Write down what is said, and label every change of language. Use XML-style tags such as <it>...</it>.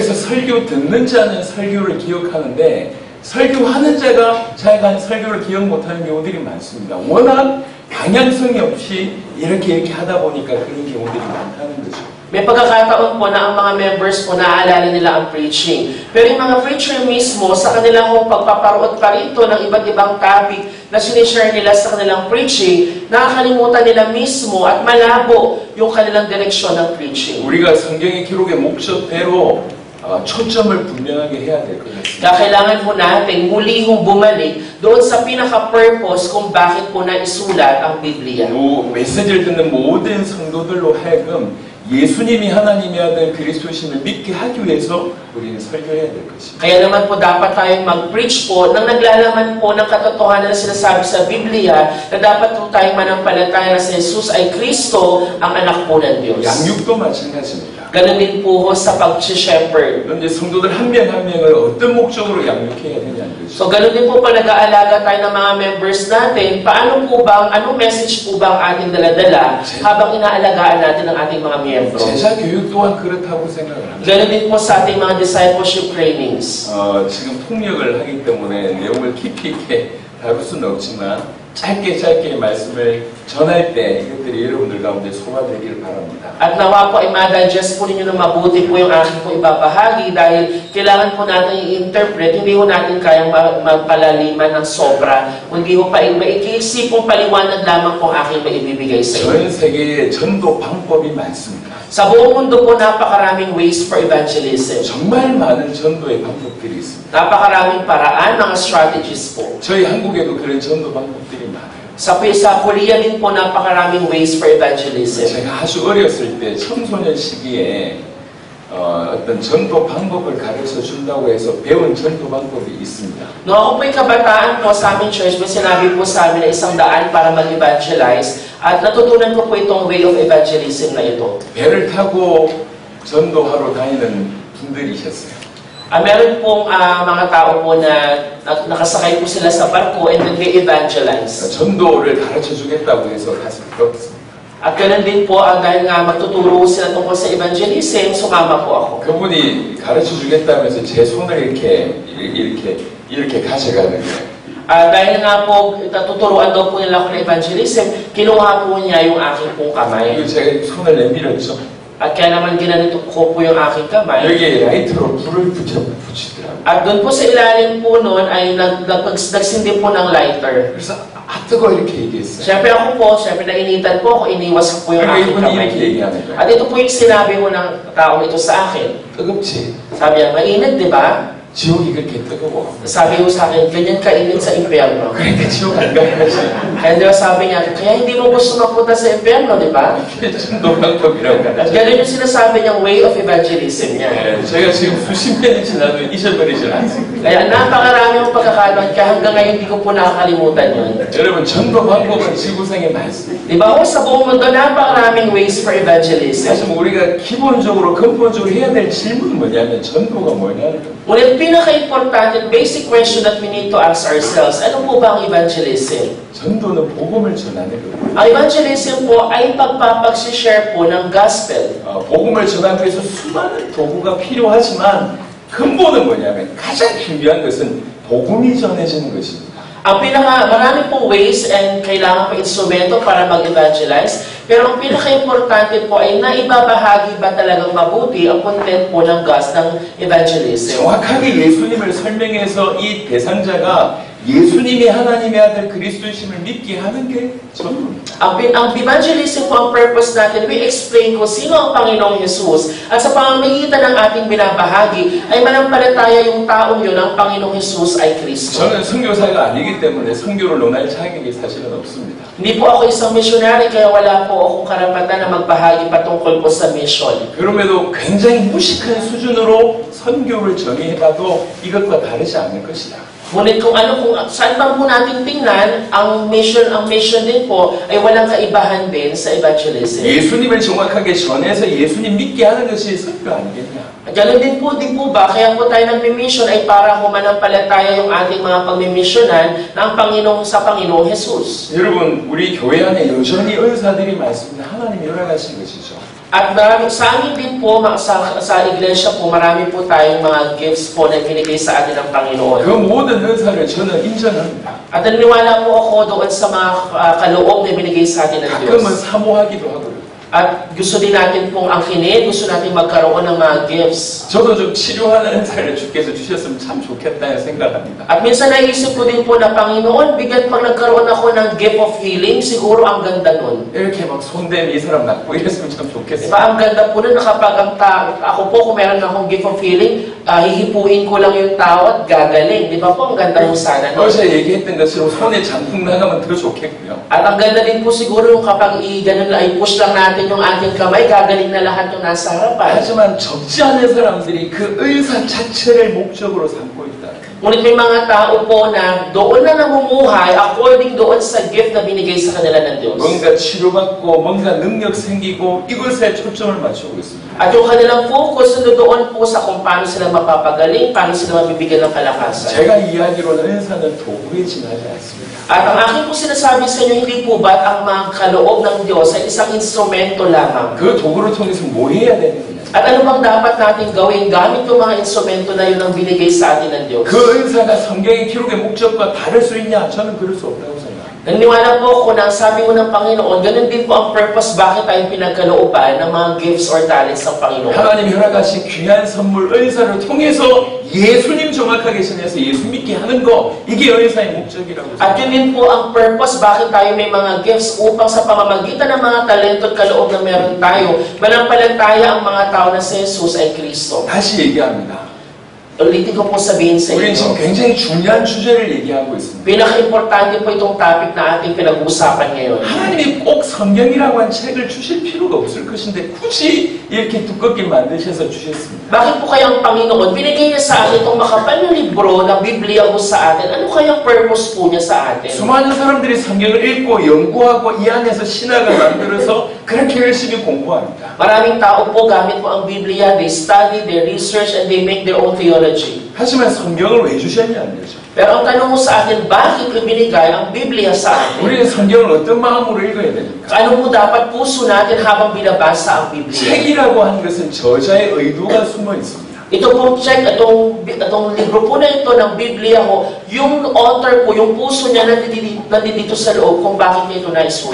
<ko>그래서 설교 듣는 자는 설교를 기억하는데 설교하는 자가 자기가 설교를 기억 못하는 경우들이 많습니다. 워낙 방향성이 없이 이렇게 하다 보니까 그런 경우들이 많다는 거죠.</ko> <tl>May pagkakataon po na ang mga members po naaalala nila ang preaching. Pero yung mga preacher mismo, sa kanilang pagpaparoot pa rito ng iba't ibang topic na sinishare nila sa kanilang preaching, nakakalimutan nila mismo at malabo yung kanilang direksyon ng preaching.</tl> <ko>우리가 성경의 기록의 목적대로 초점을 분명하게 해야 될 것 같습니다.</ko> <tl>Kaya kailangan po natin muli hong bumalik doon sa pinaka-purpose kung bakit po naisulat ang Biblia.</tl> <ko>이 메시지를 듣는 모든 성도들로 하여금 예수님이 하나님의 아들 그리스도이심을 믿게 하기 위해서 우리는 설교해야 될 것입니다.</ko> <tl>Kaya naman po dapat tayong mag-preach po nang naglalaman po ng katotohanan na sinasabi sa Biblia na dapat po tayong manampalataya na si Jesus ay Kristo, ang anak po ng Diyos.</tl> <ko>양육도 마찬가지입니다.</ko> <tl>Ganun din po sa pag-shepherd.</tl> <ko>이제 성도들 한 명 한 명을 어떤 목적으로 양육해야 되냐는 거죠.</ko> <tl>So ganun din po pag nag-aalaga tayo ng mga members natin, paano po ba, anong message po ba ang ating daladala habang inaalagaan natin ang ating mga miyembro?</tl> <ko>제자 교육 또한 그렇다고 생각을 합니다.</ko> <tl>Ganun din po sa ating mga discipleship trainings.</tl> <ko>지금 통역을 하기 때문에 내용을 깊이 있게 다룰 수는 없지만 짧게 말씀을 전할 때 이것들이 여러분들 가운데 소화되기를 바랍니다.</ko> <tl>At nawa po ay ma-digest po ninyo ng mabuti po yung aking po ibabahagi dahil kailangan po natin i-interpret, hindi po natin kayang magpalaliman ng sobra. Hindi po maikisipong paliwanag lamang po aking maibibigay sa inyo.</tl> <ko>전 세계에 전도 방법이 많습니다.</ko> <tl>Sa buong mundo po, napakaraming</tl> <en>ways for evangelism.</en> <ko>정말 많은 전도의 방법들이 있습니다.</ko> <tl>Napakaraming paraan, mga strategies po.</tl> <ko>저희 한국에도 그런 전도 방법들이 많아요.</ko> <tl>Sa Korea din po, napakaraming</tl> <en>ways for evangelism.</en> <ko>제가 아주 어렸을 때 청소년 시기에 어떤 전도 방법을 가르쳐 준다고 해서 배운 전도 방법이 있습니다.</ko> <tl>Noong ako po'y kabataan po sa aming church, may sinabi po sa amin na isang daan para mag-evangelize At natutunan ko po itong way of evangelism na ito.</tl> <ko>배를 타고 전도하러 다니는 분들이셨어요.</ko> <tl>Meron pong mga tao po na nakasakay po sila sa barko</tl> <en>and then they evangelize.</en> <ko>전도를 가르쳐 주겠다고 해서 가서 배웠습니다.</ko> <tl>At ganoon din po, dahil nga magtuturo sila tungkol sa evangelism, sumama po ako.</tl> <ko>그분이 가르쳐 주겠다면서 제 손을 이렇게 가져가는 거예요.</ko> <tl>Dahil nga po, tuturuan daw po nila ako ng evangelism, kinuha po niya yung aking pong kamay.</tl> <ko>그리고 제가 손을 내밀었죠.</ko> <tl>At kaya naman ginanito ko po yung aking kamay.</tl> <ko>여기에 라이터로 불을 붙이더라고요.</ko> <tl>At doon po sa ilalim po noon ay nagsindi po ng lighter.</tl> <ko>그래서 뜨거워 이렇게 얘기했어요.</ko> <tl>Siyempre ako po, siyempre nainitan po ako, iniwas ko po yung aking</tl> <ko>이분이</ko> <tl>kamay.</tl> <ko>이렇게 얘기하는 거예요.</ko> <tl>At ito po yung sinabi mo ng taong ito sa akin.</tl> <ko>뜨겁지?</ko> <tl>Sabi niya, mainit, di ba?</tl> <ko>지옥이 그렇게 뜨거워.</ko> <tl>Sabi ko sa akin, ganyan kainit sa impyerno.</tl> <ko>그러니까 지옥 안 가야지.</ko> <tl>Kaya di ba sabi niya, kaya hindi mo gusto mapunta sa impyerno, di ba?</tl> <ko>이게 전도 방법이라고</ko> <tl>At</tl> <ko>하죠.</ko> <tl>gano'n yung sinasabi niyang way of evangelism niya.</tl> <ko>네, 제가 지금 수십 년이 지나도 잊어버리질 않습니다.</ko> <tl>Kaya napakarami ng pagkakataon, kaya hanggang ngayon hindi ko po nakakalimutan yun.</tl> <ko>여러분 전도 방법은 지구상에 많습니다.</ko> <tl>Di ba? Sa buong mundo, napakaraming</tl> <en>ways for evangelism.</en> <ko>사실 우리가 기본적으로 근본적으로 해야 될 질문은 뭐냐면 전도가 뭐냐는 거예요.</ko> <tl>Ngunit pinaka-importante,</tl> <en>basic question that we need to ask ourselves,</en> <tl>ano po ba ang evangelism?</tl> <ko>전도는 복음을 전하는 거예요.</ko> <tl>Ang evangelism po ay pagpapagsishare po ng gospel.</tl> <ko>복음을 전하기 위해서 수많은 도구가 필요하지만 근본은 뭐냐면 가장 중요한 것은 복음이 전해지는 것입니다.</ko> <tl>Marami pong ways and kailangan pa instrumento para mag-evangelize, pero ang pinaka-importante po ay naibabahagi ba talagang mabuti ang content po ng evangelism.</tl> <ko>정확하게 예수님을 설명해서 이 대상자가 예수님이 하나님의 아들 그리스도이심을 믿게 하는 게 전부입니다.</ko> <tl>Ang evangelism po, ang purpose natin,</tl> <en>we explain</en> <tl>kung sino ang Panginoong Jesus at sa pamamagitan ng ating binabahagi ay manampalataya yung taong yun ang Panginoong Jesus ay Kristo.</tl> <ko>저는 선교사가 아니기 때문에 선교를 논할 자격이 사실은 없습니다.</ko> <tl>Hindi po ako isang missionary kaya wala po akong karapatan na magbahagi patungkol po sa mission.</tl> <ko>그럼에도 굉장히 무식한 수준으로 선교를 정의해봐도 이것과 다르지 않을 것이다.</ko> <tl>Ngunit kung saan pa po natin tingnan, ang mission din po ay walang kaibahan din sa evangelism.</tl> <ko>예수님을 정확하게 전해서 예수님 믿게 하는 것이 선교 아니겠냐?</ko> <tl>At ganoon din po ba, kaya po tayo nagmi-mission ay para humanampalataya yung ating mga pagmimisyonan ng sa Panginoong Jesus.</tl> <ko>여러분, 우리 교회 안에 여전히 은사들이 많습니다. 하나님이 열어가신 것이죠.</ko> <tl>At sa amin din po, sa iglesia po, marami po tayong mga gifts po na binigay sa atin ng Panginoon.</tl> <ko>그 모든 은사를 저는 인정합니다.</ko> <tl>At naniniwala po ako doon sa mga kaloob na binigay sa atin ng Diyos.</tl> <ko>가끔은 사모하기도 하고요.</ko> <tl>At gusto din natin pong angkinin, gusto natin magkaroon ng mga gifts.</tl> <ko>저도 좀 치료하는 은사를 주께서 주셨으면 참 좋겠다 생각합니다.</ko> <tl>At minsan naisip ko din po na, Panginoon, bigat pag nagkaroon ako ng gift of healing, siguro ang ganda nun.</tl> <ko>이렇게 막 손대면 이 사람 낫고 이랬으면 참 좋겠어요.</ko> <tl>Diba, ang ganda po nun na kapag ako po, kung meron akong gift of healing, hihipuin ko lang yung tao at gagaling. Di ba po, ang ganda yung sana nun.</tl> <ko>어제 얘기했던 것처럼 손에 장풍 나가면 더 좋겠고요.</ko> <tl>At ang ganda din po siguro yung kapag ganun lang, i-push lang natin yung ating kamay, gagaling na lahat yung nasa harapan.</tl> <ko>하지만 적지 않은 사람들이 그 의사 자체를 목적으로 삼고 있다.</ko> <tl>Ngunit may mga tao po na doon na namumuhay according doon sa gift na binigay sa kanila ng Diyos.</tl> <ko>뭔가 치료받고 뭔가 능력 생기고 이것에 초점을 맞추고 있습니다.</ko> <tl>At yung kanilang focus na doon po sa kung paano sila mapapagaling, paano sila mabibigyan ng kalakasan.</tl> <ko>제가 이야기로는 은사는 도구에 지나지 않습니다.</ko> <tl>At ang aking po sinasabi sa inyo, hindi po ba't ang mga kaloob ng Diyos ay isang instrumento lamang?</tl> <ko>그 도구를 통해서 뭐 해야 되는 거냐?</ko> <tl>At ano bang dapat natin gawin gamit yung mga instrumento na yun ang binigay sa atin ng Diyos?</tl> <ko>그 은사가 성경의 기록의 목적과 다를 수 있냐? 저는 그럴 수 없다고 생각합니다.</ko> <tl>Naniniwala po ako na sabi mo ng Panginoon, ganun din po ang purpose bakit tayo pinagkalooban ng mga gifts or talents ng Panginoon.</tl> <ko>하나님 허락하신 귀한 선물 은사를 통해서 예수님 정확하게 전해서 예수 믿게 하는 거 이게 은사의 목적이라고</ko> <tl>At yun din po ang purpose bakit tayo may mga gifts upang sa pamamagitan ng mga talento at kaloob na meron tayo, manampalataya ang mga tao na si Jesus ay Kristo.</tl> <ko>다시 얘기합니다.</ko> <tl>Ulitin ko po sabihin sa</tl> <ko>우리는 지금</ko> <tl>inyo.</tl> <ko>굉장히 중요한 주제를 얘기하고 있습니다.</ko> <tl>Pinaka-importante po itong topic na ating pinag-uusapan ngayon.</tl> <ko>하나님이 꼭 성경이라고 한 책을 주실 필요가 없을 것인데 굳이 이렇게 두껍게 만드셔서 주셨습니다.</ko> <tl>Bakit po kaya ang Panginoon binigay niya sa atin itong makapal na libro ng Biblia po sa atin? Ano kaya ang purpose po niya sa atin?</tl> <ko>수많은 사람들이 성경을 읽고 연구하고 이 안에서 신학을 만들어서 그렇게 열심히 공부합니다.</ko> <tl>Maraming tao po gamit po ang Biblia,</tl> <en>they study, they research, and they make their own theology.</en> <ko>하지만 성경을 왜 주셨냐는 거죠.</ko> <tl>Pero ang tanong mo sa atin, bakit ibinigay ang Biblia sa atin?</tl> <ko>우리는 성경을 어떤 마음으로 읽어야 됩니까?</ko> <tl>Ano po dapat puso natin habang binabasa ang Biblia?</tl> <ko>책이라고 하는 것은 저자의 의도가 숨어 있습니다.</ko> <tl>Ito pong check, itong libro po na ito ng Biblia ko, yung author po, yung puso niya nandito sa loob kung bakit niya ito naisulat.</tl>